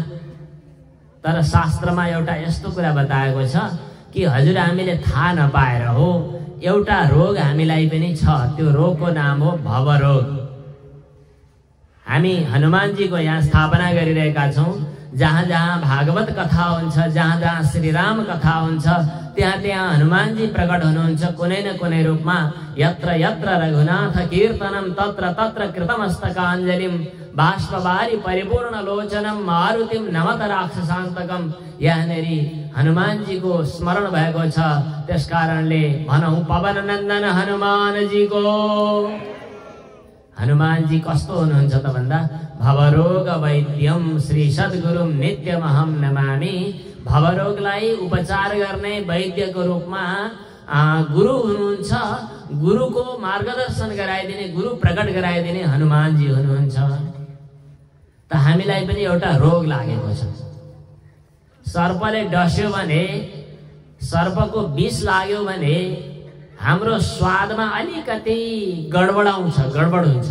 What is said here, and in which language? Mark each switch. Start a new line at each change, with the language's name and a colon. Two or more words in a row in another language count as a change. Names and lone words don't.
Nepali: तर शास्त्रमा एउटा यस्तो कुरा बताएको छ कि हजुर हामीले थाहा नपाएर हो एउटा रोग हामीलाई पनि छ। त्यो रोगको नाम हो भवरोग। हामी हनुमानजीको यहाँ स्थापना गरिरहेका छौं। जहाँ जहाँ भागवत कथा हुन्छ, जहाँ जहाँ श्री राम कथा हुन्छ, त्यहाँ त्यहाँ हनुमानजी प्रकट हुनुहुन्छ कुनै न कुनै रूपमा।
Sanskrit: यत्र यत्र रघुनाथ कीर्तनम तत्र तत्र कृतमस्तकाञ्जलिम बाष्पवारी परिपूर्ण लोचनम मारुतिम नमत राक्षसान्तकम।
Nepali: यहाँनेरि हनुमानजीको स्मरण भएको छ। त्यसकारणले भनौं पवन नन्दन हनुमानजीको। हनुमानजी कस्तो हुनुहुन्छ त भन्दा
Sanskrit: भवरोग वैद्यम श्री सद्गुरुम नित्यमहम नमामि।
Nepali: भवरोगलाई उपचार गर्ने वैद्यको रूपमा गुरु हुनुहुन्छ। गुरुको मार्गदर्शन गराइदिने, गुरु प्रकट गराइदिने हनुमानजी हुनुहुन्छ। त हामीलाई पनि एउटा रोग लागेको छ। सर्पले डस्यो भने, सर्पको विष लाग्यो भने हाम्रो स्वादमा अलिकति गडबड हुन्छ।